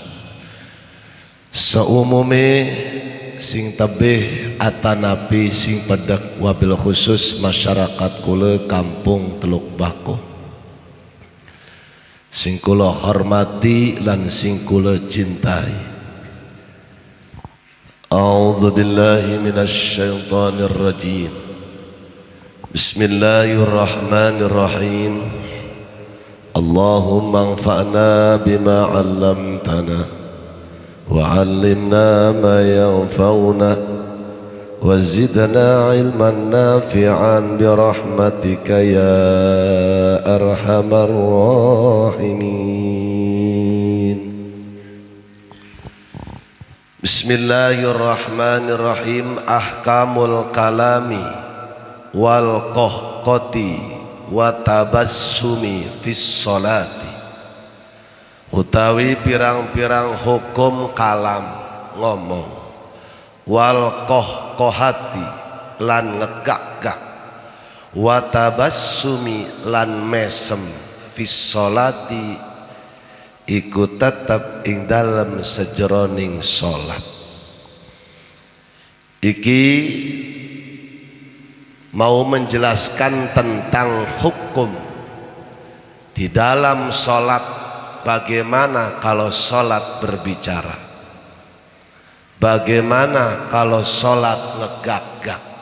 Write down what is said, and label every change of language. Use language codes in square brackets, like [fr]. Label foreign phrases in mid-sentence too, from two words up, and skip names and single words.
[jv] seumume sing tebih atanapi sing pedek, [ar] وبالخصوص [jv] masyarakat kula kampung Teluk Bako sing kula hormati lan sing kula cintai. [ar] أعوذ بالله من الشيطان الرجيم. بسم الله الرحمن الرحيم. اللهم انفعنا بما علمتنا وعلمنا ما ينفعنا وزدنا علما نافعا برحمتك يا أرحم الراحمين. بسم الله الرحمن الرحيم. أحكام الكلام والقهقهة والتبسم في الصلاة, [jv] utawi pirang-pirang hukum kalam ngomong, [ar] والقهقهة [jv] lan ngegak-gak, [ar] والتبسم [jv] lan mesem [ar] في الصلاة [jv] iku tetep ing dalem sejroning salat. [id] Iki mau menjelaskan tentang hukum di dalam salat. Bagaimana kalau sholat berbicara? Bagaimana kalau sholat ngegak-gak?